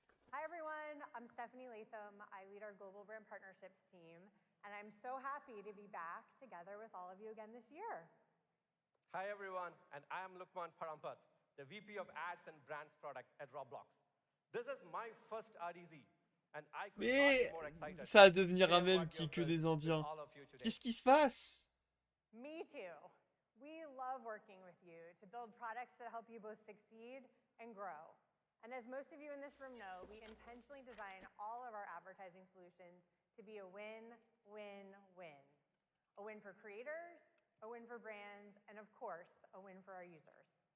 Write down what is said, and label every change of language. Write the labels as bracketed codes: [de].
[en] Hi everyone, I'm Stephanie Latham. I lead our Global Brand Partnerships team, and I'm so happy to be back together with all of you again this year. Hi everyone, and I am Lokman Parampath, the VP of Ads and Brands Product at Roblox. This is my first RDC, and I could not be more excited. [fr] Ça va devenir un même qui que des Indiens. Qu'est-ce qui se passe? [en] Me too. We love working with you to build products that help you both succeed and grow. And as most of you in this room know, we intentionally design all of our advertising solutions to be a win-win-win. A win for creators, a win for brands, and of course, a win for our users.